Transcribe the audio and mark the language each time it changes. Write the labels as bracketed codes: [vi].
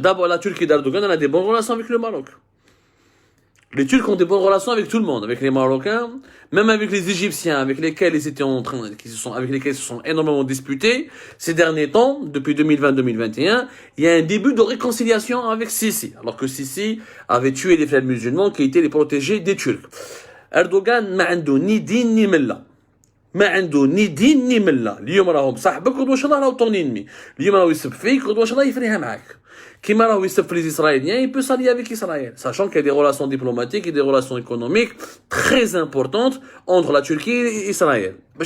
[fr] D'abord, la Turquie d'Erdogan, elle a des bonnes relations avec le Maroc. Les Turcs ont des bonnes relations avec tout le monde, avec les Marocains, même avec les Égyptiens, avec lesquels avec lesquels ils se sont énormément disputés. Ces derniers temps, depuis 2020-2021, il y a un début de réconciliation avec Sisi, alors que Sisi avait tué les frères musulmans qui étaient les protégés des Turcs. [ar] Erdogan ما عنده [fr] ni din ni [ar] ملة. ما عنده ni din ni ملة. اليوم راهم صاحبك غدوة ان شاء الله راهو طون ennemi. اليوم راهو يسب فيك غدوة ان شاء الله يفريها معاك. [fr] Kimara ou les Israéliens, il peut s'allier avec Israël, sachant qu'il y a des relations diplomatiques et des relations économiques très importantes entre la Turquie et Israël.